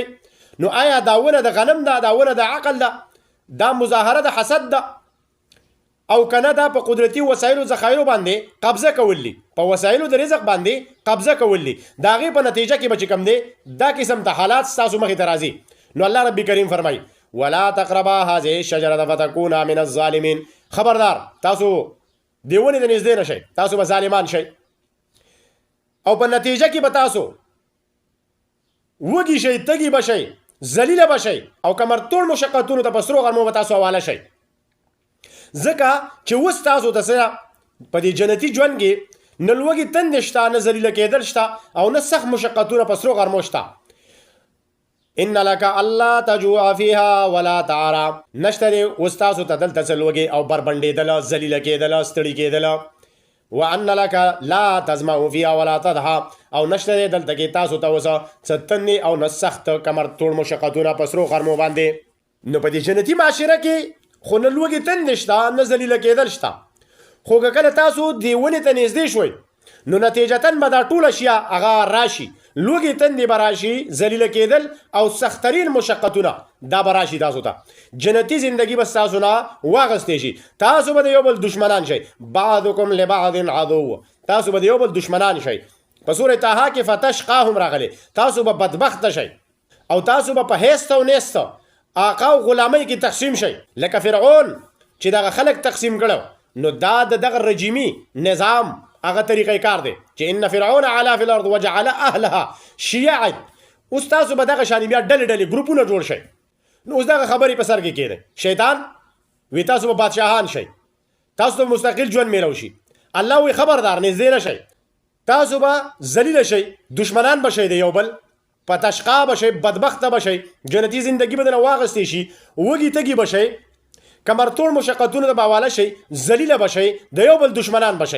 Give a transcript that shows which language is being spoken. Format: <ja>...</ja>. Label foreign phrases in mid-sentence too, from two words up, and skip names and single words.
<ps>نو آیا دا ونه د غنم ده، دا ونه د عقل ده، دا مظاهره د حسد ده او کنه دا په قدرتي وسایلو ذخایرو باندې قبضه کول دي، په وسایلو د رزق باندې قبضه کول دي، د هغې په نتیجه کې به چې کوم دی دا قسم ته حالات ستاسو مخې ته راځي. نو الله رب کریم فرمایي</ps> <ar>ولا تقربا هذه الشجرة فتكونا من الظالمین.</ar> <ps>خبردار تاسو دې ونې ته نږدې نه شئ، تاسو به ظالمان شئ او په نتیجه کې به تاسو وږي شئ، تږي به شئ، ذلیله به شئ او کمرتوړ مشقتونو ته په سرو غرمو به تاسو حواله شئ. ځکه چې اوس تاسو ته سره په دې جنتي ژوند کې نه لوږې تندې شته، نه ذلیله کېدل شته او نه سخت مشقتونه په سرو غرمو شته.</ps> <ar>ان لک الله تجوع فیها ولا تعرا.</ar> <ps>نشته دی اوس تاسو ته دلته څه لوږې او بربنډېدله، ذلیله کېدله، ستړي کېدله.</ps> <ar>وان لك لا تزمع فيها ولا تضحى</ar> <ps>او نشته دلته کې تاسو ته وسه ستنې او نسخت کمر توړ مشقتونه پسرو خرمو باندې. نو په دې جنتی معاشره کې خو نه لوږې تند شته نه ذلیله کېدل شته، خو که کله تاسو دې ونې ته نږدې شوئ نو نتیجتاً به دا ټول اشیا هغه راشي، لوږې تندې به راشي، ذلیله کېدل او سختترین مشقتونه دا به راشي تاسو ته. جنتي زندگی به ستاسو نه واغستی شي، تاسو به د یو بل دشمنان شئ.</ps> <ar>بعضکم لبعض عدو،</ar> <ps>تاسو به د یو بل دشمنان شئ. په سورة طه کې فتشقاهم راغلی، تاسو به بدبخته شئ او تاسو به په هیست او نیست آقا او غلامۍ کې تقسیم شئ لکه فرعون چې دغه خلک تقسیم کړو. نو دا د دغه رجیمي نظام هغه طریقې کار دی چې</ps> <ar>ان فرعون علا فی الارض وجعل اهلها شیعا.</ar> <ps>اوس تاسو به دغه شان بیا ډلې ډلې ګروپونه جوړ شئ. نو اوس دغه خبرې په سر کې کېده شیطان وی تاسو به بادشاهان شئ، تاسو ته مستقل ژوند میلو شي. الله وی خبردار نږدې نه شئ، تاسو به ذلیله شئ، دشمنان به شئ د یو بل، په تشقا به شئ، بدبخته به شئ، جنتي زندگی به درنه واغستی شي، وږي تږي به شئ، کمرتوړ مشقتونو ته به حواله شئ، ذلیله به شئ، د یو بل دشمنان به شئ.</ps>